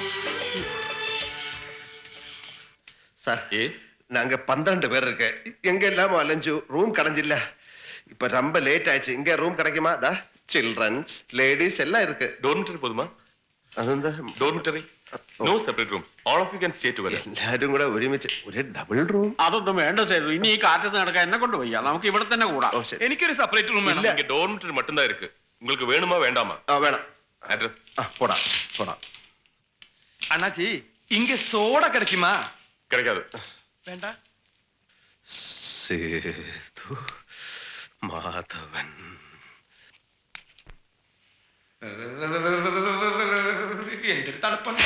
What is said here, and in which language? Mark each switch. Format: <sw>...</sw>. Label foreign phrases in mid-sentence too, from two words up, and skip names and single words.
<ta>சார், நாங்க 12 பேர் இருக்கு. எங்க எல்லாமோ அலைஞ்சு ரூம் கிடைஞ்சில்ல. இப்ப ரொம்ப லேட் ஆயிடுச்சு. இங்க ரூம் கிடைக்குமா? சில்ட்ரன்ஸ், லேடிஸ் எல்லாம் இருக்கு. டோர்மெட்டரி போதுமா?</ta> <ml>അതെന്താ?</ml> <en>Dormitory, no separate rooms, all of you can stay together.</en> <ml>എല്ലാരും കൂടെ ഒരുമിച്ച് ഒരു ഡബിൾ റൂം? അതൊന്നും വേണ്ട സേതു, ഇനി ഈ കാറ്റത്ത് നടക്കാൻ എന്നെ കൊണ്ട് വയ്യ, നമുക്ക് ഇവിടെ തന്നെ കൂടാം. ഓ ശരി. എനിക്കൊരു സെപ്പറേറ്റ് റൂം വേണം.</ml> <ta>இங்க டோர்மிட்டரி மட்டும் தான் இருக்கு. உங்களுக்கு வேணுமா வேண்டாமா?</ta> <ml>വേണം.</ml> <ta>அட்ரஸ்</ta> <ml>പോടാ പോടാ.</ml> <ta>அண்ணாச்சி இங்க சோடா கிடைக்குமா? கிடைக்காது.</ta> <ml>വേണ്ട. സേതു മാധവൻ. എന്തൊരു തണുപ്പണ്ട.</ml>